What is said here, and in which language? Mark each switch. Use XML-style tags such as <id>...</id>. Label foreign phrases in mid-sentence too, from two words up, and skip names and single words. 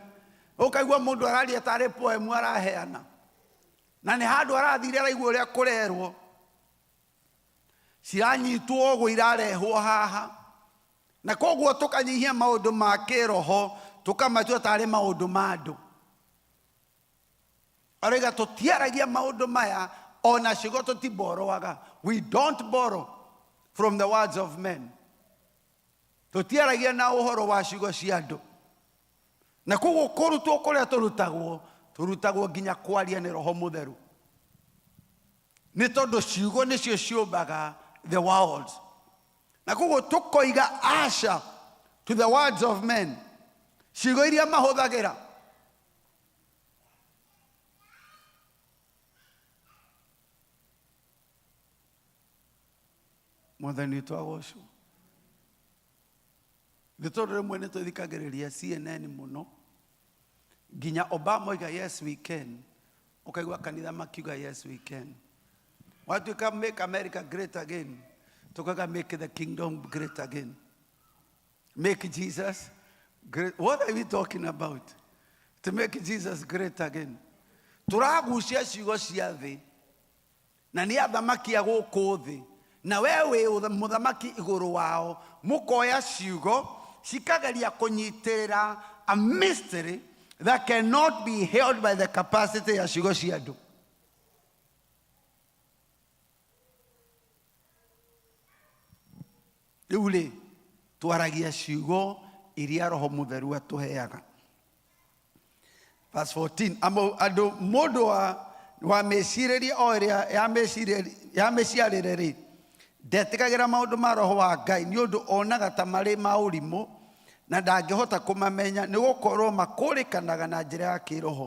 <ki>Ũkaigua mũndũ araria tarĩ poem araheana, na nĩ handũ arathire araigua ũrĩa kũrerwo. ciranyitwo ũguo irarehwo haha, na koguo tũkanyihia maũndũ ma kĩroho tũkamatua tarĩ maũndũ ma andũ. Arega tũtiaragia maũndũ maya ona ciugo tũtiboroaga.</ki> <en>We don't borrow from the words of men.</en> <ki>Tũtiaragia na ũhoro wa ciugo cia andũ. Na koguo kũrutwo kũrĩa tũrutagwo nginya kwaria nĩ Roho Mũtheru. Nĩ tondũ ciugo nĩcio ciũmbaga</ki> <en>the world.</en> <ki>Na koguo tũkoiga aca</ki> <en>to the words of men.</en> <ki>Ciugo iria mahũthagĩra. Mwathani twagocwo. Nĩ tondũ rĩmwe nĩ tũthikagĩrĩria CNN mũno. Nginya Obama oiga</ki> <en>yes we can.</en> <ki>Ũkaigua kanitha makiuga</ki> <en>yes we can. Watuĩka make America great again. Tukauga make the kingdom great again. Make Jesus great. What are we talking about? To make Jesus great again.</en> <ki>Tũragucia ciugo cia thĩ. Na nĩ athamaki a gũkũ thĩ. Na wewe mũthamaki igũrũ wao. Mũkoya ciugo cikageria kũnyitĩrĩra</ki> <en>a mystery that cannot be held by the capacity</en> <ki>ya ciugo cia andũ. Rĩu rĩ, twaragia ciugo iria Roho Mũtheru atũheaga.</ki> <en>Verse 14.</en> <ki>Andũ mũndũ wa meciirĩrie o ĩrĩa ya meciarĩre rĩ, ndetĩkagĩra maũndũ ma Roho wa Ngai nĩ ũndũ onaga ta marĩ ma ũrimũ na ndangĩhota kũmamenya nĩ gũkorwo makũrĩkanaga na njĩra ya kĩroho.</ki>